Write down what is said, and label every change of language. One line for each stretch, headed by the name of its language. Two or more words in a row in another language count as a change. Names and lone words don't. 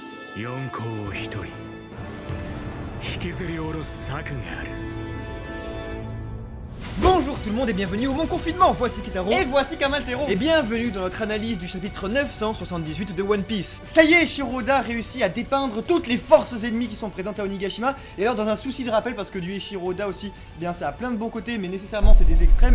Japanese: 四皇を一人引きずり下ろす策がある。
French: Bonjour tout le monde et bienvenue au Mon Confinement, voici Kitaro Et voici Kamaltero. et bienvenue dans notre analyse du chapitre 978 de One Piece. Ça y est, Shiroda réussit à dépeindre toutes les forces ennemies qui sont présentes à Onigashima. Et alors dans un souci de rappel, parce que du Shiroda aussi, eh bien ça a plein de bons côtés, mais nécessairement c'est des extrêmes.